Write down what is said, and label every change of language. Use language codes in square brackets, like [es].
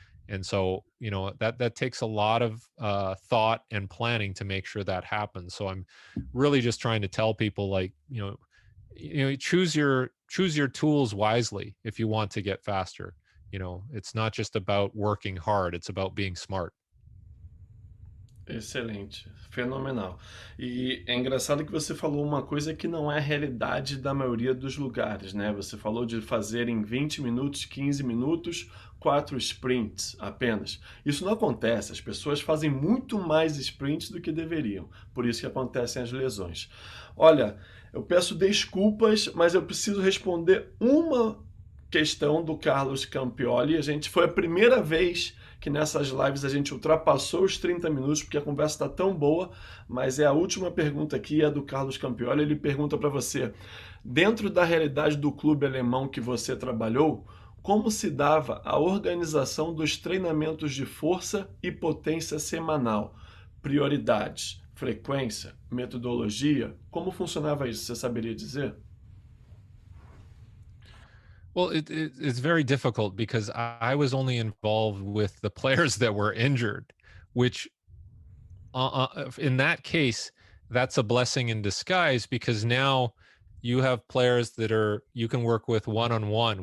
[en] And so, that takes a lot of thought and planning to make sure that happens. So I'm really just trying to tell people, like, choose your tools wisely if you want to get faster. It's not just about working hard, it's about being smart. [pt] Excelente, fenomenal. E é engraçado que você falou uma coisa que não é a realidade da maioria dos lugares, né? Você falou de fazer em 20 minutos, 15 minutos, 4 sprints apenas. Isso não acontece, as pessoas fazem muito mais sprints do que deveriam, por isso que acontecem as lesões. Olha, eu peço desculpas, mas eu preciso responder uma questão do Carlos Campioli. Foi a primeira vez que nessas lives a gente ultrapassou os 30 minutos, porque a conversa está tão boa, mas é a última pergunta aqui, é do Carlos Campioli. Ele pergunta para você, dentro da realidade do clube alemão que você trabalhou, como se dava a organização dos treinamentos de força e potência semanal? Prioridades, frequência, metodologia? Como funcionava isso? Você saberia dizer? [en] Well, it's very difficult because I was only involved with the players that were injured, which in that case, that's a blessing in disguise, because now you have players that you can work with one-on-one.